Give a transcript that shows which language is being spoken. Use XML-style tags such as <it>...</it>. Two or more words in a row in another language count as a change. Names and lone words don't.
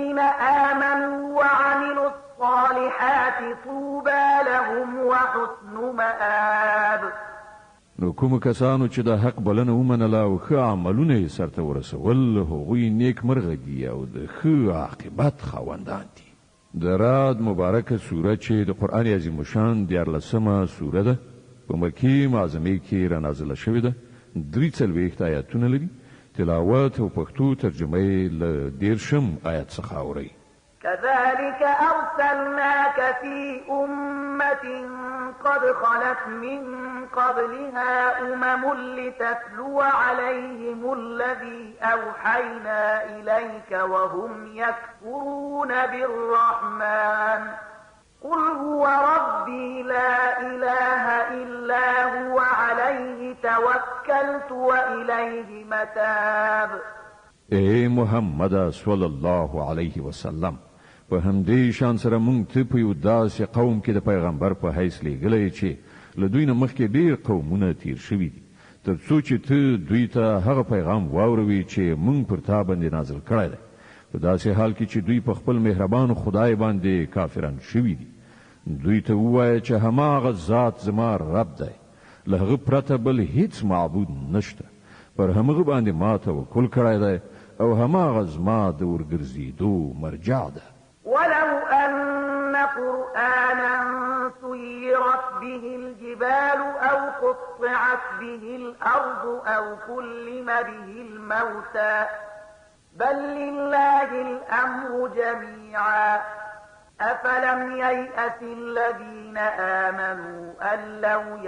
<ar>الذين آمنوا وعملوا الصالحات طوبى لهم وحسن مآب.</ar> <ps>نو کوم کسانو چې د حق بلنه ومنله او ښه عملونه یې سرته ورسول هغوی نیک مرغه دي او د ښه عاقبت خاوندان دي. د رعد مبارکه سوره چې د قرآن عظیم الشان 14مه سوره ده په مکې معظمې کې رانازله شوې ده. 43 آیاتونه لري. تلاوت او پښتو ترجمه یې له 13 آیت څخه اورئ.</ps> <ar>كذلك أرسلناك في أمة قد خلت من قبلها لتتلو عليهم الذي أوحينا إليك وهم يكفرون بالرحمن قل هو ربي لا إله إلا هو عليه توكلت وإليه متاب.</ar> <ps>اے محمد</ps> <ar>صلی الله علیه وسلم</ar> <ps>په همدې شان سره مونږ ته په یو داسې قوم کې د پیغمبر په حیث لیږلی چې له دوی نه مخکې ډېر قومونه تیر شوي دي تر څو چې ته دوی ته هغه پیغام واوروي چې مونږ پر تا باندې نازل کړی دی په داسې حال کې چې دوی په خپل مهربان خدای باندې کافران شوي دي. دوی ته ووایه چې هماغه ذات زما رب دی له هغه پرته بل هیڅ معبود نشته پر همغه باندې ما توکل کړی دی او هماغه زما د ورګرځېدو مرجع ده.</ps> <ar>ولو أن قرآنا سيرت به الجبال أو قطعت به الأرض أو كلم به الموتى بل لله الأمر جميعا أفلم ييأس الذين آمنوا أن لو</ar>